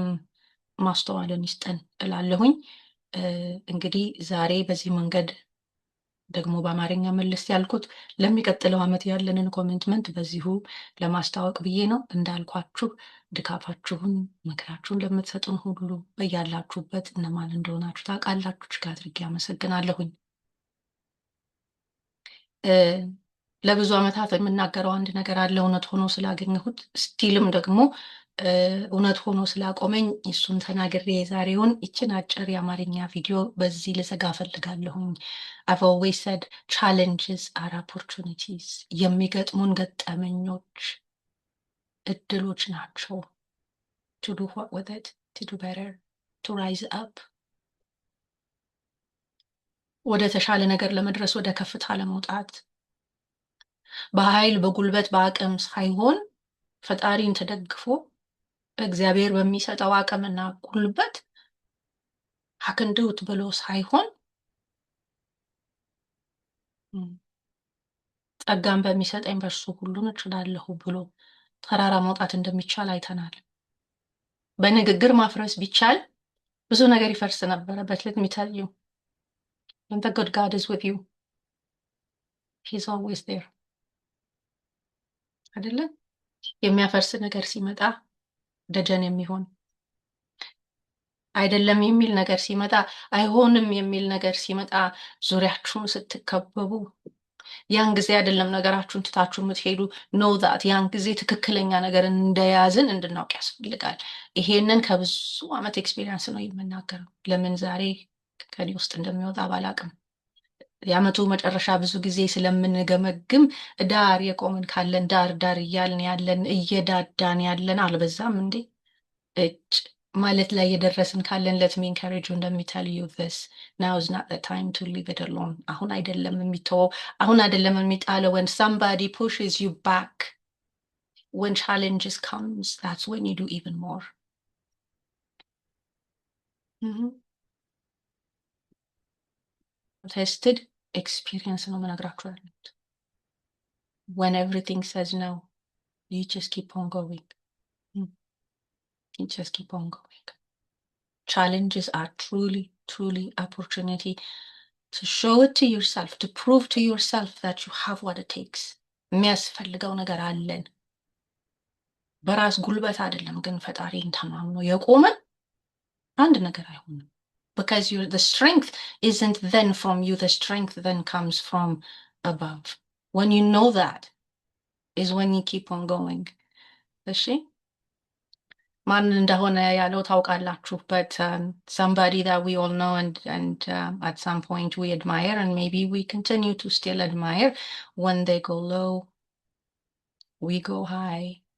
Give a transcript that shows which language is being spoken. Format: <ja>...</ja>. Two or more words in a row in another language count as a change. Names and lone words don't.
<am>ማስተዋልን ይስጠን እላለሁኝ። እንግዲህ ዛሬ በዚህ መንገድ ደግሞ በአማርኛ መለስ ያልኩት ለሚቀጥለው ዓመት ያለንን ኮሚትመንት በዚሁ ለማስታወቅ ብዬ ነው። እንዳልኳችሁ ድጋፋችሁን፣ ምክራችሁን ለምትሰጡን ሁሉ በያላችሁበት እነማን እንደሆናችሁ ታውቃላችሁ። እጅግ አድርጌ አመሰግናለሁኝ። ለብዙ ዓመታት የምናገረው አንድ ነገር አለ፣ እውነት ሆኖ ስላገኘሁት ስቲልም ደግሞ እውነት ሆኖ ስላቆመኝ እሱን ተናግሬ የዛሬውን ይችን አጭር የአማርኛ ቪዲዮ በዚህ ልዘጋ ፈልጋለሁኝ።</am> <en>I've always said challenges are opportunities።</en> <am>የሚገጥሙን ገጠመኞች እድሎች ናቸው።</am> <en>to do what with it? To do better, to rise up,</en> <am>ወደ ተሻለ ነገር ለመድረስ፣ ወደ ከፍታ ለመውጣት በኃይል በጉልበት በአቅም ሳይሆን ፈጣሪን ተደግፎ እግዚአብሔር በሚሰጠው አቅምና ጉልበት አክንዱት ብሎ ሳይሆን ጸጋን በሚሰጠኝ በእርሱ ሁሉን እችላለሁ ብሎ ተራራ መውጣት እንደሚቻል አይተናል። በንግግር ማፍረስ ቢቻል ብዙ ነገር ይፈርስ ነበረ።</am> <en>But let me tell you, when the good God is with you, he's always there.</en> <am>አይደለ? የሚያፈርስ ነገር ሲመጣ ደጀን የሚሆን አይደለም የሚል ነገር ሲመጣ፣ አይሆንም የሚል ነገር ሲመጣ፣ ዙሪያችሁን ስትከበቡ ያን ጊዜ አይደለም ነገራችሁን ትታችሁ የምትሄዱ ነው ዛት ያን ጊዜ ትክክለኛ ነገር እንደያዝን እንድናውቅ ያስፈልጋል። ይሄንን ከብዙ ዓመት ኤክስፔሪየንስ ነው የምናገረው። ለምን ዛሬ ከኔ ውስጥ እንደሚወጣ ባላቅም የዓመቱ መጨረሻ ብዙ ጊዜ ስለምንገመግም ዳር የቆምን ካለን ዳር እያልን ያለን እየዳዳን ያለን አልበዛም እንዴ? እጭ ማለት ላይ የደረስን ካለን</am> <en>let me encourage you, እንደሚተል you this now is not the time to leave it alone.</en> <am>አሁን አይደለም የሚተወው፣ አሁን አይደለም የሚጣለው።</am> <en>when somebody pushes you back, when challenges comes, that's when you do even more. tested experience</en> <am>ነው መነግራችሁ ያሉት።</am> <en>when everything says no, you just keep on going. You just keep on going. Challenges are truly opportunity to show it to yourself, to prove to yourself that you have what it takes.</en> <am>የሚያስፈልገው ነገር አለን። በራስ ጉልበት አይደለም ግን ፈጣሪን ተማምኖ የቆመን አንድ ነገር አይሆንም።</am> <en>because the strength isn't then from you, the strength then comes from above. When you know that is when you keep on going.</en> <am>እሺ ማን እንደሆነ ያለው ታውቃላችሁ,</am> <en>but somebody that we all know and at some point we admire, and maybe we continue to still admire. When they go low, we go high.</en>